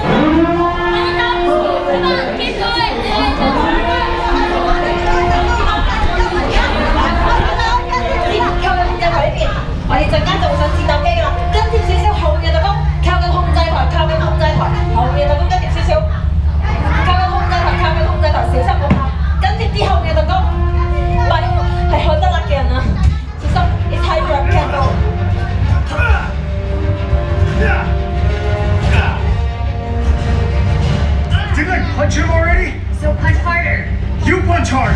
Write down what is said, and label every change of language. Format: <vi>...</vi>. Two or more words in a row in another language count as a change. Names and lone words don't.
<yue>我哋陣間就會上戰鬥機㗎啦，跟貼少少後面嘅特工，靠近控制台，後面嘅特工跟貼少少，靠近控制台，小心冇跑，跟貼啲後面嘅特工，唔係海德勒嘅人啊，小心 ，</yue> <en>it's hyper candle。 Did I punch him already? So punch harder. You punch harder.</en>